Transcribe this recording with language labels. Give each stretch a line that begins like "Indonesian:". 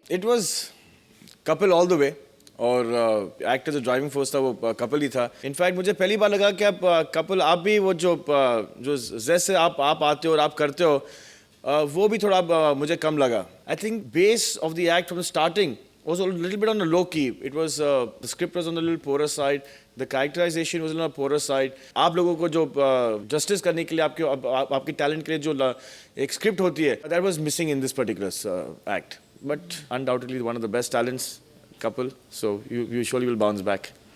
English: it was couple all the way,
Hindi: और actor जो driving force था वो कपल ही था। इनफैक्ट मुझे पहली बार लगा कि आप कपल, आप भी वो जो जैसे आप आते हो और आप करते हो, वो भी थोड़ा मुझे कम लगा।
English: I think base of the act from starting was a little bit on the low key. It was the script was on the little poorer side. The characterization was on the poorer side.
Hindi: आप लोगों को जो justice करने के लिए आपके talent के लिए जो एक script होती है,
English: that was missing in this particular act. But undoubtedly one of the best talents couple. So you surely will bounce back.